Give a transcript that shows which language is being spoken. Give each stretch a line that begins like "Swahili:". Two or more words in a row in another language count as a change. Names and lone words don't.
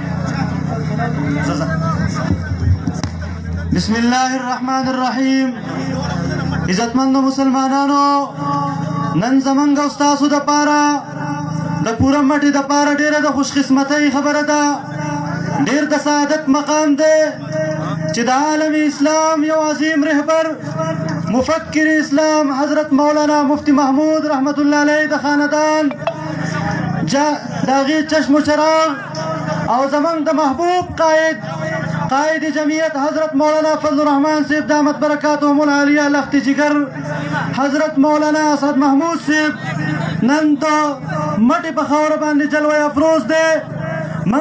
Arabic: بسم الله الرحمن الرحیم
Pashto: عزتمند مسلمانانو نن زمونږ او ستاسو د پاره د پوره مټي د پاره ډیره د خوش قسمتۍ خبره ده ډیر د سعادت مقام دی چې د عالم اسلام یو عظیم رهبر مفکر اسلام حضرت مولانا مفتی محمود
Arabic: رحمت الله علیه
Pashto: د خاندان داغي چشم و چراغ او زمونږ د محبوب قائد جمعیت حضرت مولانا فضل الرحمن صاحب
Arabic: دامت برکاتهم العالیه
Pashto: لخت جگر حضرت مولانا اسد محمود صاحب نن د مټي په خاوره باندې جلوه افروز دی من